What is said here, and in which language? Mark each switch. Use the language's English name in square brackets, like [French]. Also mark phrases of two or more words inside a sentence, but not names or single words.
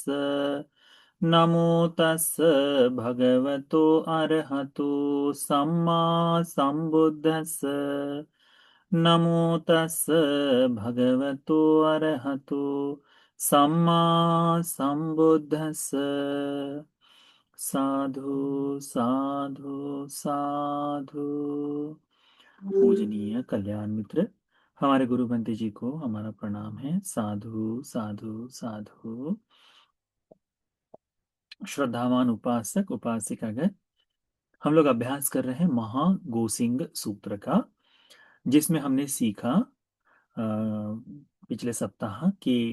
[Pali] नमो तस् भगवतो अरहतो सम्मा सम्बुद्धस्स। नमो तस् भगवतो अरहतो सम्मा सम्बुद्धस्स। साधु साधु साधु। [Hindi] पूजनीय कल्याण मित्र, हमारे गुरु बंते जी को हमारा प्रणाम है। [Pali] साधु साधु साधु। [Hindi] श्रद्धावान उपासक उपासिकागण, हम लोग अभ्यास कर रहे हैं महागोसिंग सूत्र का, जिसमें हमने सीखा पिछले सप्ताह कि